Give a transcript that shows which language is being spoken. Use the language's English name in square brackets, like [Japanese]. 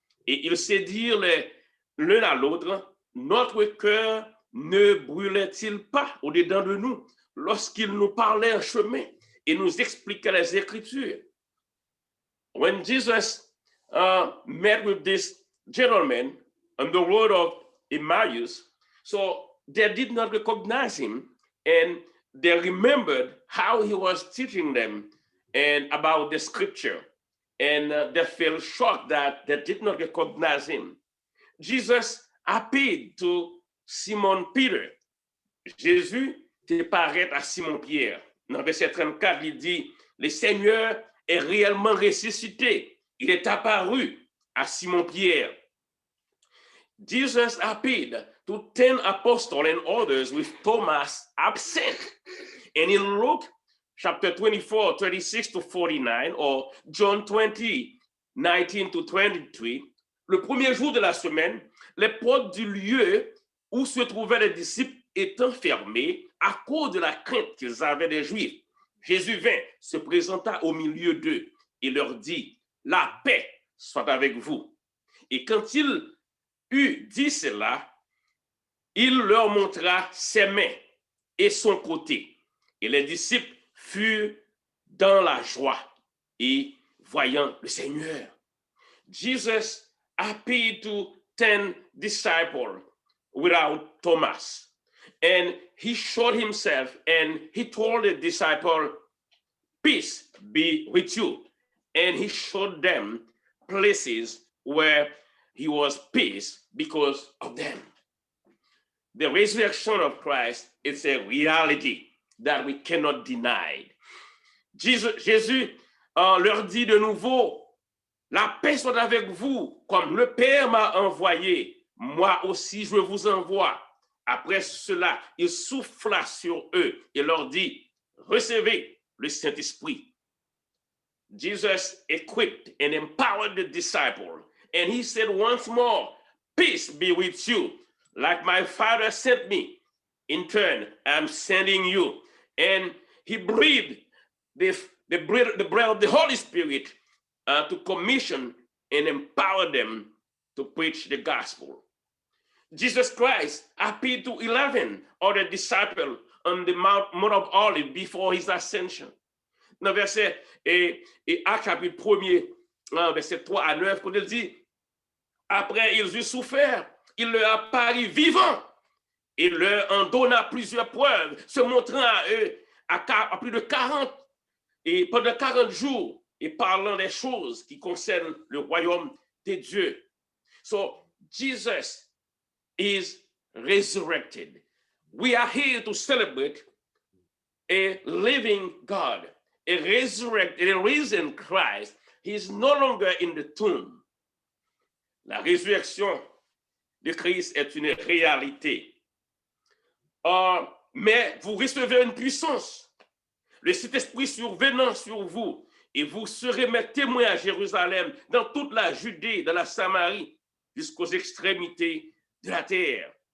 [French] Et ils se dirent l'un à l'autre, notre cœur ne brûlait-il pas au-dedans de nous lorsqu'il nous parlait en chemin et nous expliquait les Écritures? [English] When Jesus met with this gentleman on the road of Emmaus, so they did not recognize him, and they remembered how he was teaching them and about the scripture, and they felt shocked that they did not recognize him. Jesus appeared to Simon Peter. [French] Jésus te paraît à Simon Pierre. Dans verset 34, il dit, le Seigneur est réellement ressuscité. Il est apparu à Simon Pierre. [English] Jesus appeared to 10 apostles and others with Thomas absent. And in Luke chapter 24, 36 to 49, or John 20, 19 to 23, [French] le premier jour de la semaine, les portes du lieu où se trouvaient les disciples étant fermées à cause de la crainte qu'ils avaient des Juifs, Jésus vint, se présenta au milieu d'eux et leur dit, la paix soit avec vous. Et quand il eut dit cela, il leur montra ses mains et son côté. Et les disciples furent dans la joie et voyant le Seigneur. [English] Jesus appeared to 10 disciples without Thomas. And he showed himself and he told the disciple, peace be with you. And he showed them places where he was peace because of them. The resurrection of Christ is a reality that we cannot deny. [French] Jésus leur dit de nouveau, la paix soit avec vous, comme le Père m'a envoyé, moi aussi je vous envoie. Après cela, il souffla sur eux et leur dit, recevez le Saint-Esprit. [English] Jesus equipped and empowered the disciples, and he said once more, peace be with you. Like my Father sent me, in turn, I'm sending you. And he breathed the breath of the Holy Spirit to commission and empower them to preach the gospel. Jesus Christ appeared to 11 other disciples on the Mount of Olives before his ascension. [French] Dans verset Actes chapitre 1er, verset 3 à 9, quand il dit, après ils eurent souffert, il leur apparut vivant et leur en donna plusieurs preuves, se montrant à eux à plus de 40 et pendant 40 jours et parlant des choses qui concernent le royaume de Dieu. [English] So Jesus is resurrected. We are here to celebrate a living God, a resurrected, a risen Christ. He is no longer in the tomb. [French] La résurrection de Christ est une réalité. Mais vous recevez une puissance, le Saint-Esprit survenant sur vous, et vous serez mes témoins à Jérusalem, dans toute la Judée, dans la Samarie, jusqu'aux extrémités de la terre.